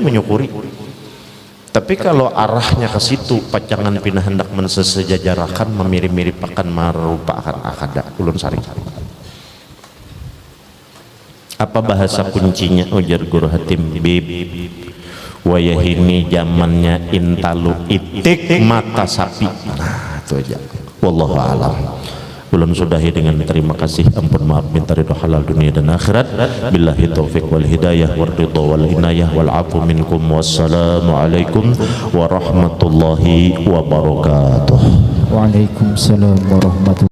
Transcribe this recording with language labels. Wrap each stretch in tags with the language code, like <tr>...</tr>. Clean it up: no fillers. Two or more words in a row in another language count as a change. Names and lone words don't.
<bjn>Tapi kalau arahnya ke situ, pacangan pindah hendak mensesejajarakan, memirip-miripkan, merupakan akada. Ulun sarik. Apa bahasa kuncinya? Ujar Guru Hatim, bib wayahini zamannya intalu itik mata sapi. Nah, itu aja.</bjn> <ar>والله أعلم.</ar> <bjn>Ulun sudahi dengan terima kasih, ampun maaf minta ridho halal dunia dan akhirat.</bjn> <ar>بالله التوفيق والهداية والرضا والعناية والعفو منكم. والسلام عليكم ورحمة الله وبركاته. وعليكم السلام ورحمة الله</ar>